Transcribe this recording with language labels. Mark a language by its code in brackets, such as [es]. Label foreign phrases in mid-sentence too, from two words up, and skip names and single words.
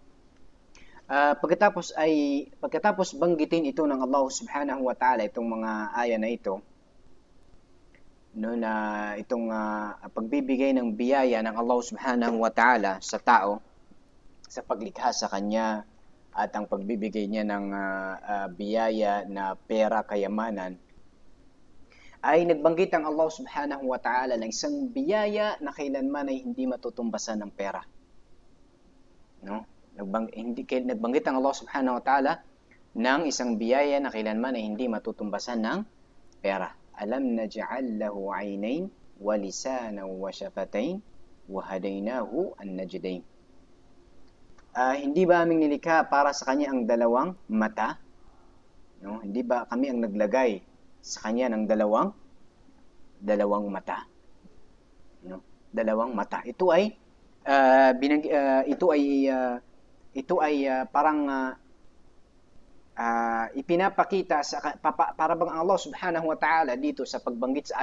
[tl] Pagkatapos banggitin ito ng Allah [ar] سبحانه وتعالى, [tl] itong mga aya na ito, no, na itong pagbibigay ng biyaya ng Allah [ar] سبحانه وتعالى [tl] sa tao sa paglikha sa kanya at ang pagbibigay niya ng biyaya na pera, kayamanan, ay nagbanggit ang Allah [ar] سبحانه وتعالى [tl] ng isang biyaya na kailanman ay hindi matutumbasan ng pera, no? Nagbanggit ang Allah [ar] سبحانه وتعالى [tl] ng isang biyaya na kailanman ay hindi matutumbasan ng pera. [ar] ألم نجعل له عينين ولسانا وشفتين وهديناه النجدين. [tl] Hindi ba aming nilikha para sa kanya ang dalawang mata? No? Hindi ba kami ang naglagay sa kanya ng dalawang mata? No? Dalawang mata. Ito ay parang ipinapakita para bang Allah [ar] سبحانه وتعالى [tl] dito sa pagbanggit sa